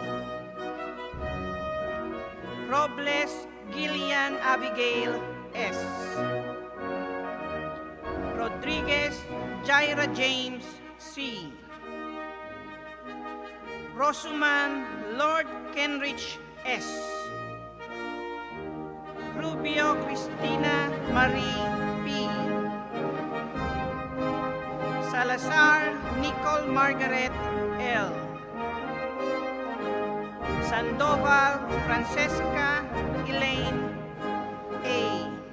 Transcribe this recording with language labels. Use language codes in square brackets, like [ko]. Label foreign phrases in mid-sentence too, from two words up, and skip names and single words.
[tl] Robles Gillian Abigail S. Rodriguez Jaira James C. Rosuman Lord Kenrich S. Rubio Cristina Marie P. Salazar Nichole Margaret L. Sandoval Francesca Elaine A.